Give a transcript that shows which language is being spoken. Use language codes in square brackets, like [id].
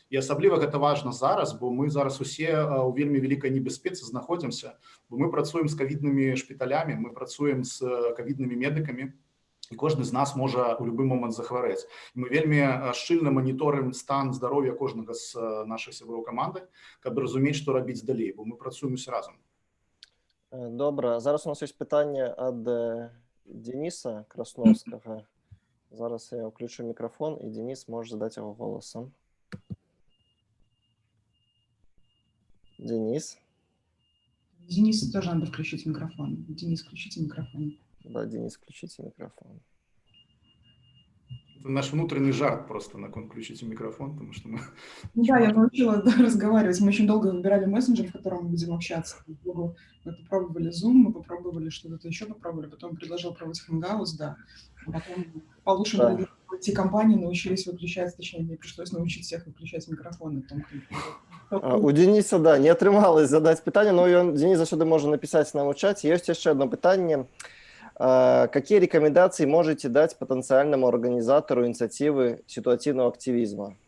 [be] І асабліва гэта важна зараз, бо мы зараз усе ў вельмі вялікай небяспецы знаходзімся, бо мы працуем з ковіднымі шпіталямі, мы працуем з ковіднымі медыкамі, і кожны з нас можа ў любы момант захварэць. Мы вельмі шчыльна маніторым стан здароўя кожнага з нашых сяброў каманды, каб разумець, што рабіць далей, бо мы працуем усе разам. Добра, зараз у нас ёсць пытанне ад Дениса Красновскага. [ru] Зараз я включу микрофон, и Денис может задать его голосом. Денис? Денис, тоже надо включить микрофон. Денис, включите микрофон. Да, Денис, включите микрофон. Это наш внутренний жарт просто на включите микрофон, потому что мы... Ну да, я научила разговаривать. Мы очень долго выбирали мессенджер, в котором мы будем общаться. Мы попробовали Zoom, мы попробовали что-то еще попробовали, потом предложил пробовать Hangouts, да. А потом по лучшим Да. другим IT-компании научились выключать, точнее, мне пришлось научить всех выключать микрофоны. [be] У Дениса, да, не атрымалось задать питание, но Денис заўсёды можа написать нам у чате. [ru] Есть еще одно питание. Какие рекомендации можете дать потенциальному организатору инициативы ситуативного активизма?